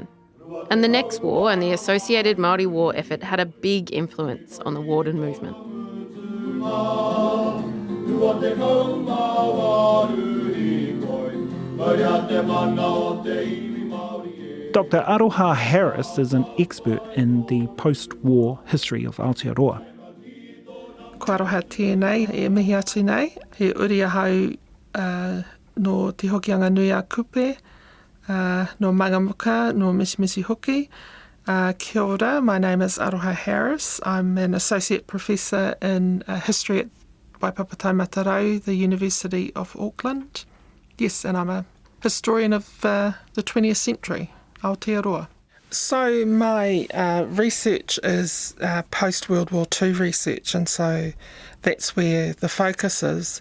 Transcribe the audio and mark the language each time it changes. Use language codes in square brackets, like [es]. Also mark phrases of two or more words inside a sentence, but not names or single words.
[en] And the next war and the associated Māori war effort had a big influence on the Warden movement. Dr. Aroha Harris is an expert in the post-war history of Aotearoa. [mi] Ko aroha tēnei, e mihi atu nei, he uri ahau no te hokianga nui a kupe, no mangamuka, no misimisi hoki. Kia ora, [en] my name is Aroha Harris. I'm an associate professor in history at Waipapa Matarau, the University of Auckland. Yes, and I'm a historian of the 20th century, Aotearoa. So my research is post-World War II research, and so that's where the focus is.